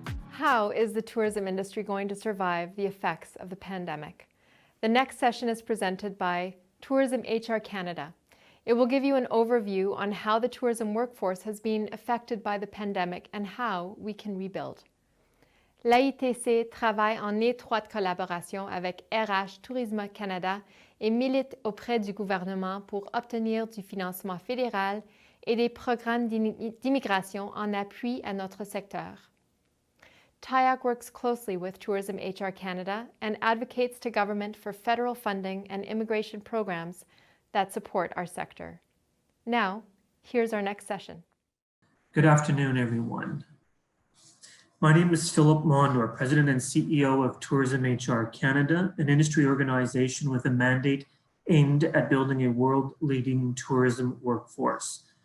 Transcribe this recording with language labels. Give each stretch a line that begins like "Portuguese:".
English: How is the tourism industry going to survive the effects of the pandemic? The next session is presented by Tourism HR Canada. It will give you an overview on how the tourism workforce has been affected by the pandemic and how we can rebuild.
French: L'AITC travaille en étroite collaboration avec RH Tourisme Canada et milite auprès du gouvernement pour obtenir du financement fédéral et des programmes d'immigration en appui à notre secteur.
English: TIAC works closely with Tourism HR Canada and advocates to government for federal funding and immigration programs that support our sector. Now, here's our next session. Good afternoon, everyone. My name is Philip Mondor, President and CEO of Tourism HR Canada, an industry organization with a mandate aimed at building a world-leading tourism workforce.